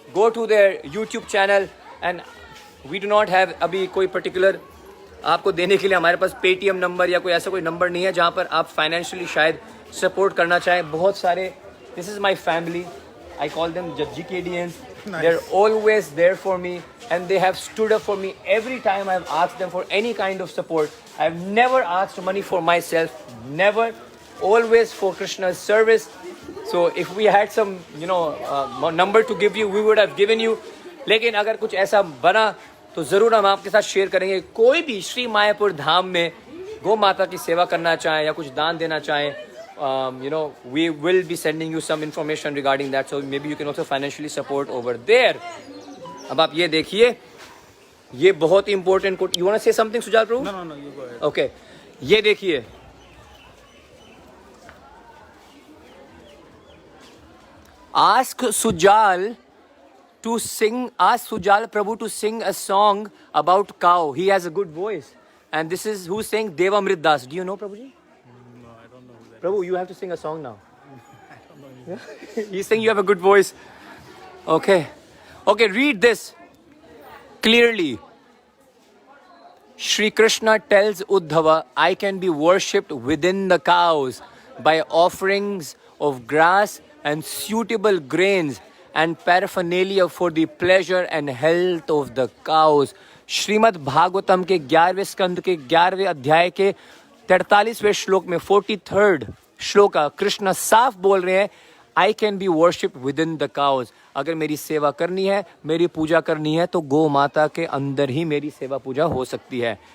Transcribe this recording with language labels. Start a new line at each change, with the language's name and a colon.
English: go to there YouTube channel and we do not have
Hindi: अभी कोई particular आपको देने के लिए हमारे पास पेटीएम नंबर या कोई ऐसा कोई नंबर नहीं है जहाँ पर आप फाइनेंशियली शायद सपोर्ट करना चाहें. बहुत सारे,
English: This is my family, I call them GKDNs. Nice. They're always there for me and they have stood up for me every time I've asked them for any kind of support. I've never asked money for myself, never, always for Krishna's service. So if we had some, number to give you, we would have given you.
Hindi: लेकिन अगर कुछ ऐसा बना तो ज़रूर हम आपके साथ शेयर करेंगे. कोई भी श्री मायापुर धाम में गौ माता की सेवा करना चाहें या कुछ दान देना चाहें,
English: we will be sending you some information regarding that, so maybe you can also financially support over there.
Hindi: अब आप ये देखिए, ये बहुत ही important quote.
English: You want to say something, Sujal Prabhu? No, you go ahead. Okay,
Hindi: ये देखिए,
English: ask Sujal Prabhu to sing a song about cow. He has a good voice, and this is who's saying Devamrit Das. Do you know Prabhuji? Prabhu, you have to sing a song now. He's saying you have a good voice. Okay, read this clearly. Shri Krishna tells Uddhava, I can be worshipped within the cows by offerings of grass and suitable grains and paraphernalia for the pleasure and health of the cows.
Hindi: Shrimad Bhagavatam के 11वें स्कंद के 11वें अध्याय के 43वें श्लोक में 43rd श्लोक का कृष्ण साफ बोल रहे हैं,
English: I can be worship with in the cows.
Hindi: अगर मेरी सेवा करनी है, मेरी पूजा करनी है, तो गौ माता के अंदर ही मेरी सेवा पूजा हो सकती है.